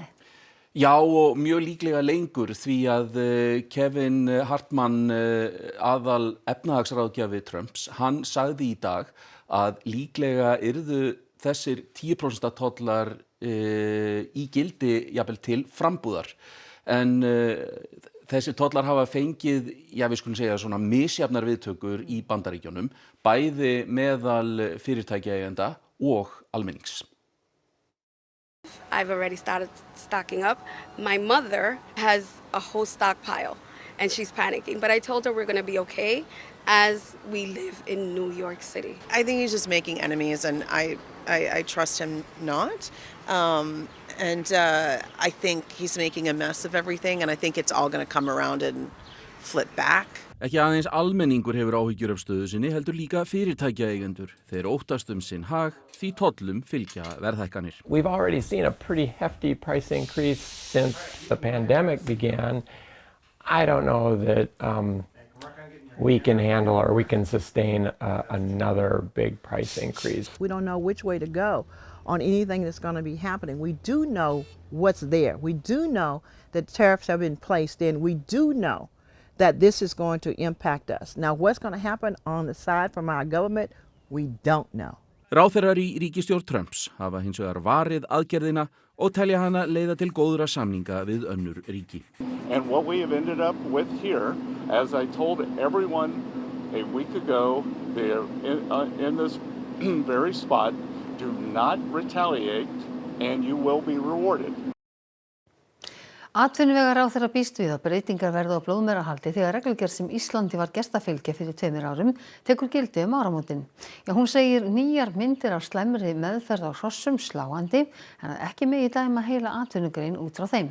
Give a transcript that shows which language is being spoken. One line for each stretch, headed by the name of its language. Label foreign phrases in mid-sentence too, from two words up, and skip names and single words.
Icelandic: Já, og mjög líklega lengur því að Kevin Hartman, aðal efnahagsráðgjafi Trumps, hann sagði í dag að líklega yrðu þessir 10% tollar í gildi jafnvel til frambúðar. En þessir tollar hafa fengið, við skulum segja svona misjafnar viðtökur í Bandaríkjunum, bæði meðal fyrirtækjaeigenda og almennings.
English: I've already started stocking up. My mother has a whole stockpile and she's panicking, but I told her we're going to be okay as we live in New York City. I think he's just making enemies and I trust him not. I think he's making a mess of everything and I think it's all going to come around and flip back.
Icelandic: Ekki aðeins almenningur hefur áhyggjur af stöðu sinni, heldur líka fyrirtækjaeigendur. Þeir óttast sinn hag, því tollum fylgja verðhækkanir.
English: We've already seen a pretty hefty price increase since the pandemic began. I don't know that we can handle or we can sustain another big price increase. We don't know which way to go on anything that's going to be happening. We do know what's there. We do know that tariffs have been placed in. We do know that this is going to impact us. Now, what's going to happen on the side from our government, we don't know.
Icelandic: Ráðherrar í ríkisstjórn Trumps hafa hins vegar varið aðgerðina og telja hana leiða til góðra samninga við önnur ríki.
English: And what we have ended up with here, as I told everyone a week ago, they're in this very spot, do not retaliate and you will be rewarded.
Icelandic: Atvinnuvegaráðherra býst við að breytingar verða á blóðmerahaldi þegar reglugerð sem Íslandi var gestafylgja fyrir 2 árum tekur gildi áramótin. Hún segir nýjar myndir af slæmri meðferð á hrossum sláandi en að ekki megi dæma heila atvinnugrein út frá þeim.